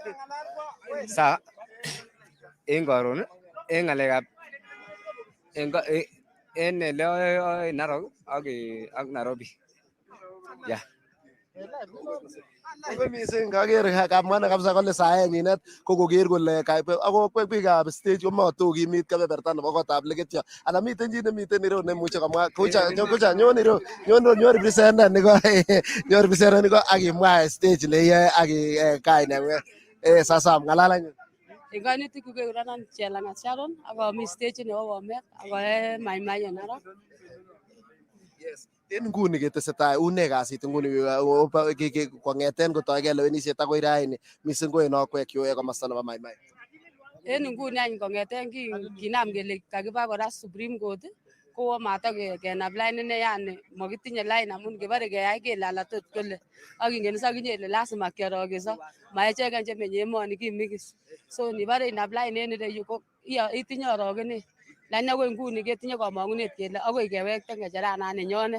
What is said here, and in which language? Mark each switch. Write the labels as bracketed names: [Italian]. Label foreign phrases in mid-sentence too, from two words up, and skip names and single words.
[Kalenjin] Sa en karon en ngalekab en ele Narok ak Nairobi. Yeah. Kongoi mising kaker kamwa kabisa kole saenyinet ko koker kole ako biikab stage komatokimit kebeberta nebo kotab legetyo. Ana miten chi nemiten ireu nemuche komwa kucha nyon ireu nyon representative niko akimwa stage leyae ak kainengung. Sasa mngalala. En kainutik kekurenon Chelangat Sharon ak ami stage nebo Bomet ak Maimai en Narok. Yes. En nguni ketesetai une kasit nguni kongeten kotoige lewenisiet akoi raini mising ko en okwek yo komosta nebo Maimai. En nguni any kongeten kinam kele kakiba kora [English] Supreme Court [Kalenjin] kowo matakenab line ine yani makitinye line amun kebare keyai kele alatot kole ak ingen isa kinye ile lazima kiorogeso maechegen chemenye emoni kimigis. So nibare inab line en ireyu ko itinye orogenet. Lakini akoi nguni ketinye komongunet kele akoi kewekte ngecheranan nenyonet.